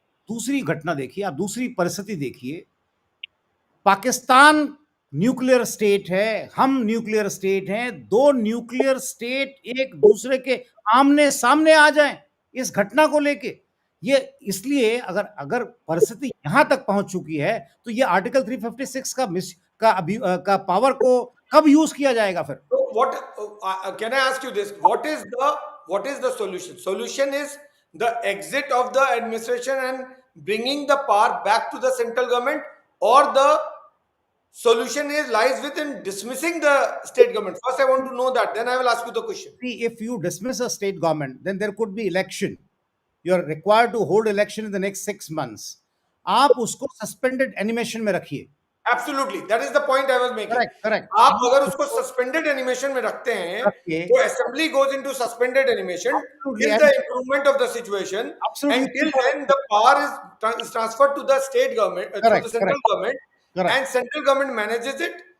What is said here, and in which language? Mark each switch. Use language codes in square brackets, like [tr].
[hi] दूसरी घटना देखिए, आप दूसरी परिस्थिति देखिए. पाकिस्तान न्यूक्लियर स्टेट है, हम न्यूक्लियर स्टेट हैं, दो न्यूक्लियर स्टेट एक दूसरे के आमने सामने आ जाएं इस घटना को लेके. ये इसलिए अगर परिस्थिति यहां तक पहुंच चुकी है तो ये आर्टिकल 356 का पावर को कब यूज किया जाएगा फिर? [en] So what can I ask you this? What is the solution? Solution is the exit of the administration and bringing the power back to the central government, or the solution lies within dismissing the state government. First, I want to know that. Then I will ask you the question. See, if you dismiss a state government, then there could be election. You are required to hold election in the next 6 months. [hi] आप उसको suspended animation में रखिए. [en] Absolutely, that is the point I was making. Correct. [hi] आप अगर उसको suspended animation में रखते हैं, तो [en] assembly goes into suspended animation till the improvement of the situation. Until then, the power is transferred to the state government, to the central government, and central government manages it.